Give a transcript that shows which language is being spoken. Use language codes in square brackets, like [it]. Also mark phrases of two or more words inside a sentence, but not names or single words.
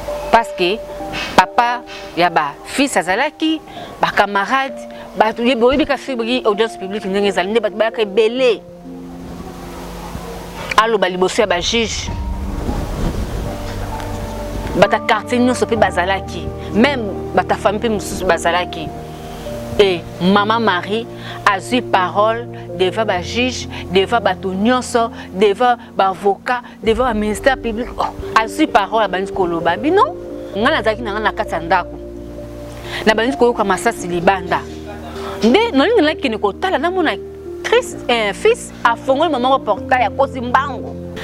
[ln] Parce que papa ya ba fils azalaki, ba camarade, bato ye boyebi ka fibri [fr] audience publique [ln] ndenge ezali, nde bato bayaka ebele. Aloba liboso ya ba juge. Bata quartier nyonso mpe bazalaki, même bata famille mpe mosusu bazalaki. [fr] Et Maman Marie a eu parole devant ba juge, devant [ln] bato nyonso, [fr] devant ba avocat, devant ba ministère public. [ln] Oh, [fr] a eu parole, [ln] abandi koloba. Bino, nga nazalaki na nga na kati ya ndako. Na bandi koyoka masasi libanda. Nde, nalingi nakende kotala, namona Chris, eh, fils afongoli maman ko portail, akosi mbango.